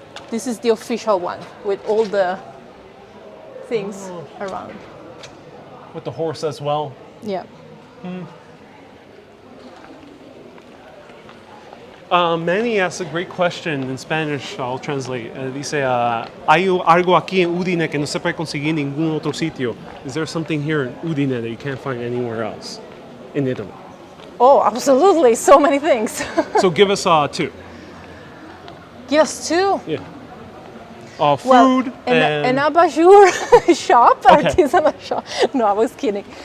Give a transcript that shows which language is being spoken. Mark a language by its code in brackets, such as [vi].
[en] This is the official one with all the things around. With the horse as well. Yeah. Manny asked a great question in Spanish. I'll translate. [es] Dice, hay algo aquí en Udine que no se puede conseguir en ningún otro sitio. [en] Is there something here in Udine that you can't find anywhere else in Italy? Oh, absolutely. So many things. So give us two. Give us two. Yeah. Food Well, an abajur shop, Okay. artisanal shop. No, I was kidding.